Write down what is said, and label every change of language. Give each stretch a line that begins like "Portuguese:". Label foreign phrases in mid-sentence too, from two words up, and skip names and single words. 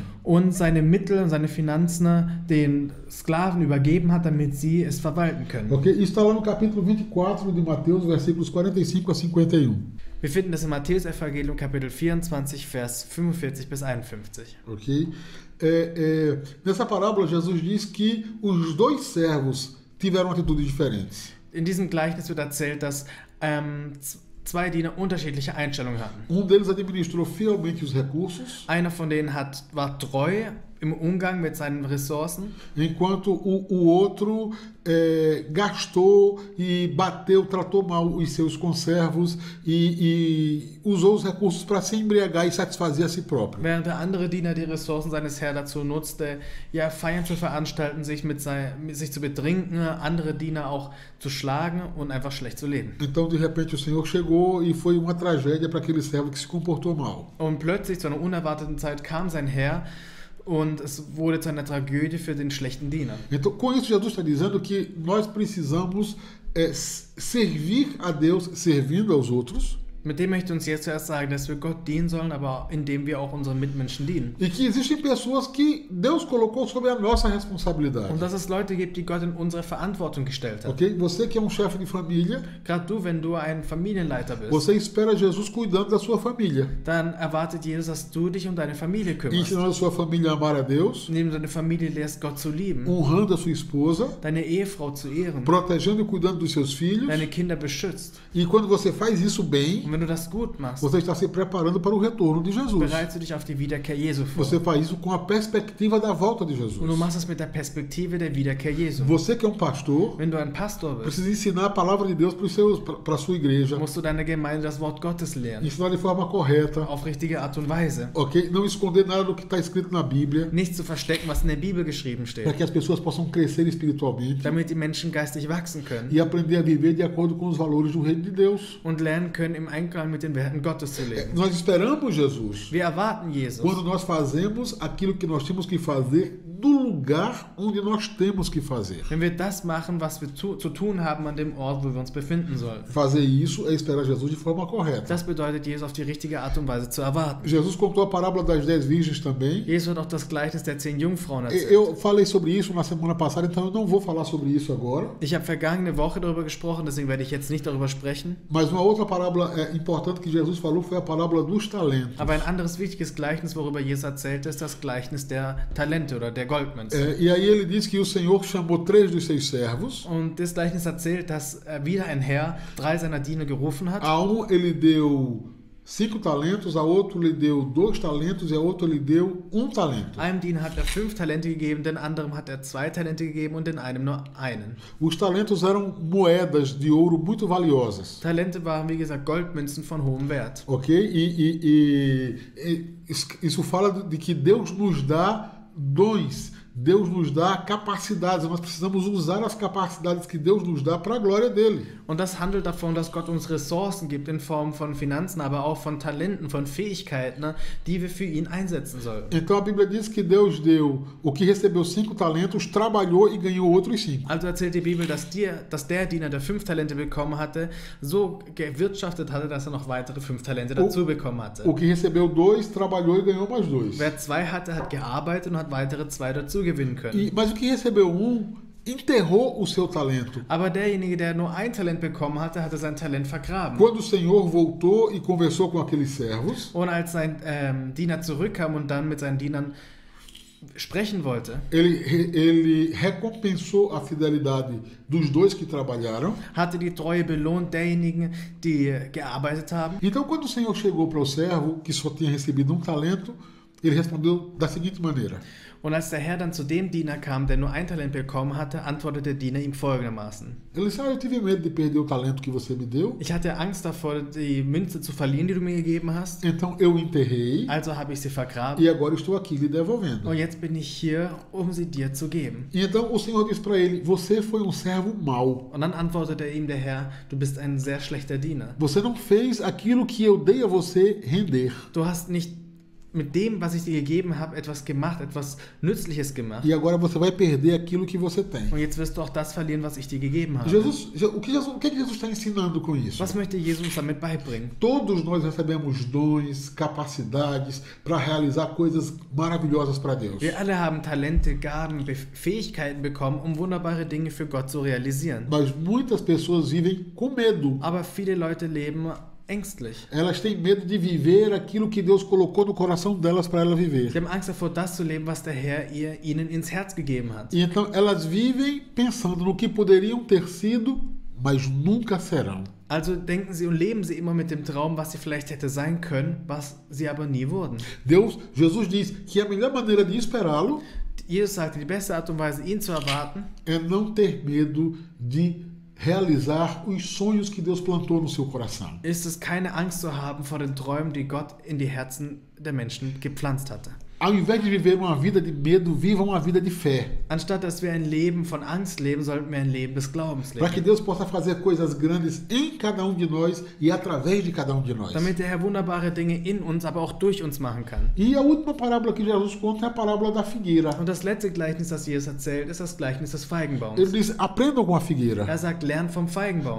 German: und seine Mittel und seine Finanzen den Sklaven übergeben hat, damit sie es verwalten können. Ok?
Portuguese: Isso está lá no capítulo 24 de Mateus, versículos 45 a 51.
German: Wir finden das im Matthäus-Evangelium, Kapitel 24, Vers 45 bis 51. Ok?
Portuguese: Nessa parábola, Jesus diz que os dois servos tiveram atitudes diferentes.
German: In diesem Gleichnis wird erzählt, dass zwei Diener unterschiedliche Einstellungen hatten.
Portuguese: Deles administrou fielmente os recursos,
German: Einer von denen war treu im Umgang mit seinen Ressourcen,
Portuguese: enquanto o outro gastou e bateu, tratou mal os seus conservos e usou os recursos para se embriagar e satisfazer a si próprio.
German: während der andere Diener die Ressourcen seines Herrn dazu nutzte, ja, Feiern zu veranstalten, sich zu betrinken, andere Diener auch zu schlagen und einfach schlecht zu leben.
Portuguese: Então, de repente, o Senhor chegou e foi uma tragédia para aquele servo que se comportou mal.
German: Und plötzlich, zu einer unerwarteten Zeit, kam sein Herr und es wurde zu einer Tragödie für den schlechten Diener.
Portuguese: Então, com isso, Jesus está dizendo que nós precisamos servir a Deus servindo aos outros.
German: Mit dem möchte uns jetzt zuerst sagen, dass wir Gott dienen sollen, aber indem wir auch unseren Mitmenschen dienen.
Portuguese: E que existem pessoas que Deus colocou sob a nossa responsabilidade.
German: Und dass es Leute gibt, die Gott in unsere Verantwortung gestellt hat. Ok?
Portuguese: Você que é um chefe de família,
German: Gerade du, wenn du ein Familienleiter bist,
Portuguese: você espera Jesus cuidando da sua família,
German: dann erwartet Jesus, dass du dich um deine Familie kümmerst.
Portuguese: ensinando a sua família a amar a Deus,
German: Indem du deine Familie lehrst, Gott zu lieben,
Portuguese: honrando a sua esposa,
German: deine Ehefrau zu ehren,
Portuguese: protegendo e cuidando dos seus filhos.
German: deine Kinder beschützt.
Portuguese: E quando você faz isso bem,
German: Und wenn du das gut machst,
Portuguese: você está se preparando para o retorno de Jesus.
German: bereitest du dich auf die Wiederkehr Jesu vor.
Portuguese: Você faz isso com a perspectiva da volta de Jesus.
German: Und du machst das mit der Perspektive der Wiederkehr Jesu.
Portuguese: Você que é um pastor,
German: Wenn du ein Pastor bist,
Portuguese: precisa ensinar a palavra de Deus para a sua igreja,
German: musst du deiner Gemeinde das Wort Gottes lehren.
Portuguese: ensinar de forma correta,
German: Auf richtige Art und Weise. ok?
Portuguese: Não esconder nada do que está escrito na Bíblia,
German: Nicht zu verstecken, was in der Bibel geschrieben
Portuguese: para
German: steht.
Portuguese: que as pessoas possam crescer espiritualmente
German: Damit die Menschen geistig wachsen können
Portuguese: e aprender a viver de acordo com os valores do reino de Deus.
German: und lernen können, im Einklang mit den Werten Gottes zu leben.
Portuguese: Nós esperamos Jesus
German: Wir erwarten Jesus,
Portuguese: quando nós fazemos aquilo que nós temos que fazer do lugar onde nós temos que fazer.
German: wenn wir das machen, was wir zu tun haben an dem Ort, wo wir uns befinden sollen.
Portuguese: Fazer isso é esperar Jesus de forma correta.
German: Das bedeutet, Jesus auf die richtige Art und Weise zu erwarten.
Portuguese: Jesus contou a parábola das 10 virgens também.
German: Jesus hat auch das Gleichnis der 10 Jungfrauen erzählt.
Portuguese: Eu falei sobre isso na semana passada, então eu não vou falar sobre isso agora.
German: Ich habe vergangene Woche darüber gesprochen, deswegen werde ich jetzt nicht darüber sprechen.
Portuguese: Mas uma outra parábola importante que Jesus falou foi a parábola dos talentos.
German: Aber ein anderes wichtiges Gleichnis, worüber Jesus erzählte, ist das Gleichnis der Talente oder der Goldmünze.
Portuguese: E aí ele diz que o Senhor chamou 3 dos seus servos.
German: Und das Gleichnis erzählt, dass wieder ein Herr 3 seiner Diener gerufen hat.
Portuguese: A um ele deu 5 talentos, a outro lhe deu 2 talentos e a outro lhe deu 1 talento.
German: Einem Diener hat er 5 Talente gegeben, den anderen hat er 2 Talente gegeben und den einem nur einen.
Portuguese: Os talentos eram moedas de ouro muito valiosas.
German: Talente waren, wie gesagt, Goldmünzen von hohem Wert. Ok?
Portuguese: Isso fala de que Deus nos dá dons. Deus nos dá capacidades, nós precisamos usar as capacidades que Deus nos dá para a glória dele.
German: Und das handelt davon, dass Gott uns Ressourcen gibt in Form von Finanzen, aber auch von Talenten, von Fähigkeiten, die wir für ihn einsetzen sollen.
Portuguese: Então a Bíblia diz que Deus deu o que recebeu 5 talentos, trabalhou e ganhou outros 5.
German: Also erzählt die Bibel, dass der Diener, der 5 Talente bekommen hatte, so gewirtschaftet hatte, dass er noch weitere 5 Talente dazu bekommen hatte.
Portuguese: O que recebeu 2, trabalhou e ganhou mais 2.
German: Wer 2 hatte, hat gearbeitet und hat weitere 2 dazu gewinnen können.
Portuguese: Mas o que recebeu 1 enterrou o seu talento.
German: Aber derjenige, der nur 1 Talent bekommen hatte, hatte sein Talent vergraben.
Portuguese: Quando o Senhor voltou e conversou com aqueles servos,
German: Und als sein Diener zurückkam und dann mit seinen Dienern sprechen wollte,
Portuguese: ele recompensou a fidelidade dos 2 que trabalharam.
German: hatte die Treue belohnt derjenigen, die gearbeitet haben.
Portuguese: Então, quando o Senhor chegou para o servo que só tinha recebido 1 talento, ele respondeu da seguinte maneira:
German: Und als der Herr dann zu dem Diener kam, der nur 1 Talent bekommen hatte, antwortete der Diener ihm folgendermaßen:
Portuguese: Ele disse: eu tive medo de perder o talento que você me deu,
German: Ich hatte Angst davor, die Münze zu verlieren, die du mir gegeben hast.
Portuguese: então eu enterrei
German: Also habe ich sie vergraben.
Portuguese: e agora estou aqui lhe devolvendo.
German: Und jetzt bin ich hier, um sie dir zu geben.
Portuguese: E então o Senhor disse para ele: você foi um servo mau.
German: Und dann antwortete ihm der Herr: Du bist ein sehr schlechter Diener.
Portuguese: Você não fez aquilo que eu dei a você render.
German: Du hast nicht mit dem, was ich dir gegeben habe, etwas gemacht, etwas Nützliches gemacht.
Portuguese: E agora você vai perder aquilo que você tem.
German: Und jetzt wirst du auch das verlieren, was ich dir gegeben habe.
Portuguese: O que Jesus está ensinando com isso?
German: Was möchte Jesus damit beibringen?
Portuguese: Todos nós recebemos dons, capacidades para realizar coisas maravilhosas para Deus.
German: Wir alle haben Talente, Gaben, Fähigkeiten bekommen, um wunderbare Dinge für Gott zu realisieren.
Portuguese: Mas muitas pessoas vivem com medo.
German: Aber viele Leute leben ängstlich.
Portuguese: Elas têm medo de viver aquilo que Deus colocou no coração delas para ela viver.
German: Sie haben Angst davor, das zu leben, was der Herr ihnen ins Herz gegeben hat.
Portuguese: E então elas vivem pensando no que poderiam ter sido, mas nunca serão.
German: Also denken sie und leben sie immer mit dem Traum, was sie vielleicht hätte sein können, was sie aber nie wurden.
Portuguese: Jesus diz que a melhor maneira de esperá-lo
German: Jesus sagte, die beste Art und Weise, ihn zu erwarten,
Portuguese: é não ter medo de realizar os sonhos que Deus plantou no seu coração.
German: ist es, keine Angst zu haben vor den Träumen, die Gott in die Herzen der Menschen gepflanzt hatte.
Portuguese: Ao invés de viver uma vida de medo, viva uma vida de fé.
German: Anstatt dass wir ein Leben von Angst leben, sollten wir ein Leben des Glaubens
Portuguese: Para que
German: leben.
Portuguese: Deus possa fazer coisas grandes em cada um de nós e através de cada um de nós.
German: Damit der Herr wunderbare Dinge in uns, aber auch durch uns machen kann.
Portuguese: E a última parábola que Jesus conta é a parábola da figueira.
German: Und das letzte Gleichnis, das Jesus erzählt, ist das Gleichnis des Feigenbaums.
Portuguese: Ele diz: aprendam com a figueira.
German: Er sagt, lernt vom Feigenbaum.